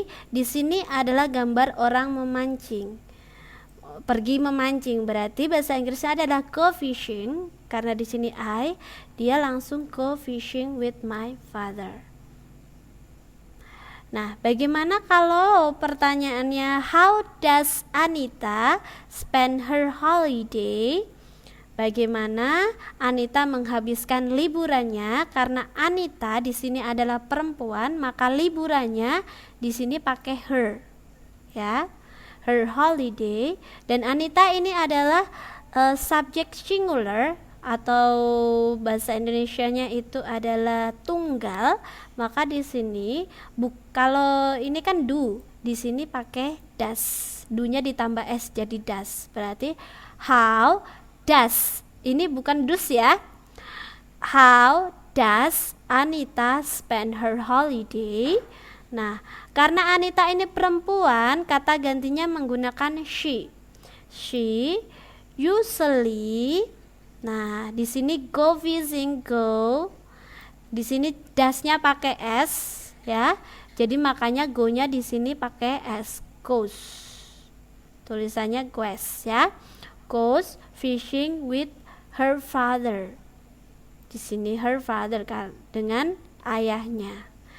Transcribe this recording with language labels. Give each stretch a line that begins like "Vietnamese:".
Indonesian: Di sini adalah gambar orang memancing. Pergi memancing, berarti bahasa Inggrisnya adalah
English: go fishing.
Indonesian: Karena di sini dia langsung
English: go fishing with my father.
Indonesian: Nah, bagaimana kalau pertanyaannya
English: how does Anita spend her holiday?
Indonesian: Bagaimana Anita menghabiskan liburannya? Karena Anita di sini adalah perempuan, maka liburannya di sini pakai her. Ya.
English: Her holiday,
Indonesian: dan Anita ini adalah subjek singular atau bahasa Indonesianya itu adalah tunggal, maka di sini kalau ini kan do, di sini pakai does, do-nya ditambah s jadi does. Berarti how does, ini bukan does ya.
English: How does Anita spend her holiday?
Indonesian: Nah, karena Anita ini perempuan, kata gantinya menggunakan she.
English: She usually.
Indonesian: Nah, di sini
English: go fishing, go.
Indonesian: Di sini dasnya pakai s, ya. Jadi makanya go-nya di sini pakai s, goes. Tulisannya goes, ya.
English: Goes fishing with her father.
Indonesian: Di sini
English: her father
Indonesian: kan dengan ayahnya.